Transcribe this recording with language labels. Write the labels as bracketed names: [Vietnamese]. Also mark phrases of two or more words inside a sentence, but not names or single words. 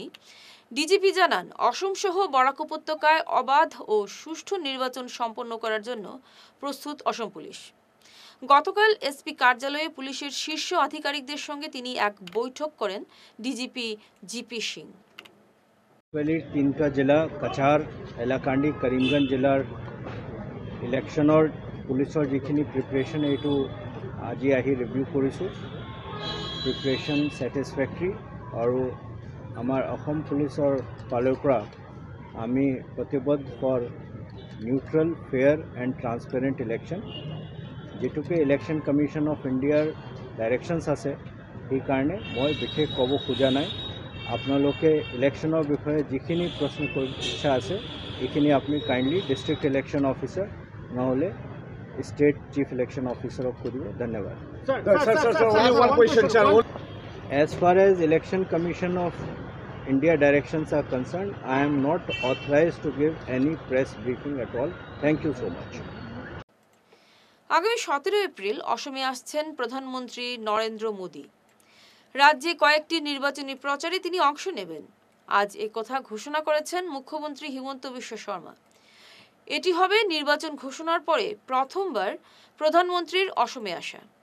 [Bangla] ডিজিপি জানান, অসম সহ বরাক উপত্যকায় অবাধ ও সুষ্ঠু নির্বাচন সম্পন্ন করার জন্য প্রস্তুত অসম পুলিশ। গতকাল এসপি কার্যালয়ে পুলিশের শীর্ষ আধিকারিকদের সঙ্গে তিনি এক বৈঠক করেন ডিজিপি জিপি সিং। [Assamese] তিনটা জেলা কাছাৰ এলাকান্দি কৰিমগঞ্জ জিলাৰ ইলেকশ্যনৰ পুলিচৰ যিখিনি প্ৰিপেৰেশ্যন এইটো আজি আহি ৰিভিউ কৰিছোঁ। [English] preparation satisfactory [Assamese] আৰু আমাৰ অসম পুলিচৰ ফালৰ পৰা আমি প্ৰতিবদ্ধ [English] for neutral fair and transparent election. [Assamese] যেটুকে ইলেকশ্যন কমিশ্যন অফ ইণ্ডিয়াৰ ডাইৰেকশ্যনছ আছে সেইকাৰণে মই বিশেষ ক'ব খোজা নাই। আপোনালোকে ইলেকশ্যনৰ বিষয়ে যিখিনি প্ৰশ্ন কৰিব ইচ্ছা আছে এইখিনি আপুনি [English] kindly district election officer [Assamese] নহ'লে [English] state chief election officer [Assamese] কৰিব। ধন্যবাদ। [English] As far as Election Commission of India directions are concerned, I am not authorized to give any press briefing at all. Thank you so much. [Bangla] আগামী 17 এপ্রিল অসমে আসছেন প্রধানমন্ত্রী নরেন্দ্র মোদী। রাজ্যে কয়েকটি নির্বাচনী প্রচারে তিনি অংশ নেবেন। আজ এই কথা ঘোষণা করেছেন মুখ্যমন্ত্রী হিমন্ত বিশ্ব শর্মা। এটি হবে নির্বাচন ঘোষণার পরে প্রথমবার প্রধানমন্ত্রীর অসমে আসা।